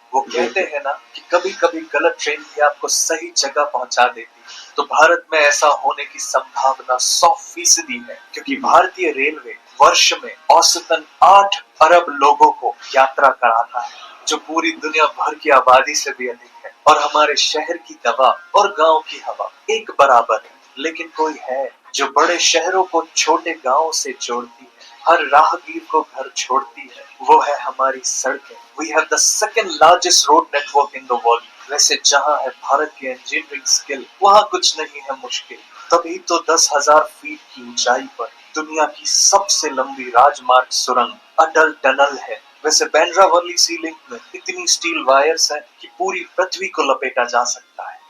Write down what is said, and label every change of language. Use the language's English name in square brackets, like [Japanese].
[Hindi] वो कहते हैं ना कि कभी कभी गलत ट्रेन भी आपको सही जगह पहुंचा देती है, तो भारत में ऐसा होने की संभावना 100% है, क्योंकि भारतीय रेलवे वर्ष में औसतन 8 अरब लोगों को यात्रा कराता है, जो पूरी दुनिया भर की आबादी से भी अधिक है। और हमारे शहर की दवा और गांव की हवा एक बराबर है, लेकिन कोई है जो बड़े शहरों को छोटे गांवों से जोड़ती है, हर राहगीर को घर छोड़ती है। वो है हमारी सड़कें। [English] We have the second largest road network in the world. [Hindi] वैसे जहां है भारत की इंजीनियरिंग स्किल, वहां कुछ नहीं है मुश्किल। तभी तो 10,000 फीट की ऊंचाई पर दुनिया की सबसे लंबी राजमार्ग सुरंग अटल टनल है। वैसे बांद्रा वर्ली सी लिंक में इतनी स्टील वायर्स हैं कि पूरी पृथ्वी को लपेटा जा सकता है।